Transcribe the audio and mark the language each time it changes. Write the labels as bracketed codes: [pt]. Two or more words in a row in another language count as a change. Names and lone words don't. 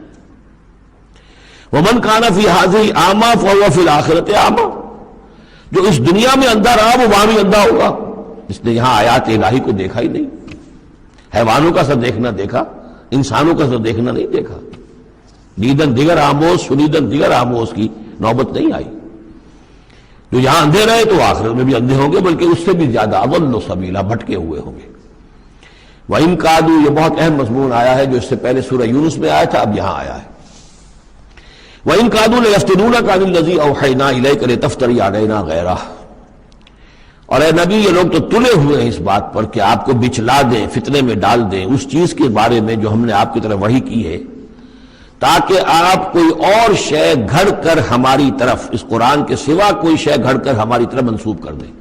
[ar] ومن کان فی ہذہ اعمی فہو فی الآخرۃ اعمی، [ur] جو اس دنیا میں اندھا رہا وہ وہاں بھی اندھا ہوگا، اس نے یہاں آیات الہی کو دیکھا ہی نہیں، حیوانوں کا سا دیکھنا دیکھا، انسانوں کا سا دیکھنا نہیں دیکھا۔ [fa] دیدن دیگر آموز شنیدن دیگر آموز [ur] کی نوبت نہیں آئی. جو یہاں اندھے رہے تو آخرت میں بھی اندھے ہوں گے، بلکہ اس سے بھی زیادہ [ar] اضل سبیلا، [ur] بھٹکے ہوئے ہوں گے. [ar] وَإِن كَادُوا، [ur] یہ بہت اہم مضمون آیا ہے جو اس سے پہلے سورہ یونس میں آیا تھا، اب یہاں آیا ہے. [ar] وَإِن كَادُوا لَيَفْتِنُونَكَ عَنِ الَّذِي أَوْحَيْنَا إِلَيْكَ لِتَفْتَرِيَ عَلَيْنَا غَيْرَهُ. [ur] اور اے نبی یہ لوگ تو تلے ہوئے ہیں اس بات پر کہ آپ کو بچلا دیں، فتنے میں ڈال دیں اس چیز کے بارے میں جو ہم نے آپ کی طرف وحی کی ہے، تاکہ آپ کوئی اور شے گھڑ کر ہماری طرف، اس قرآن کے سوا کوئی شے گھڑ کر ہماری طرف منسوب کر دیں.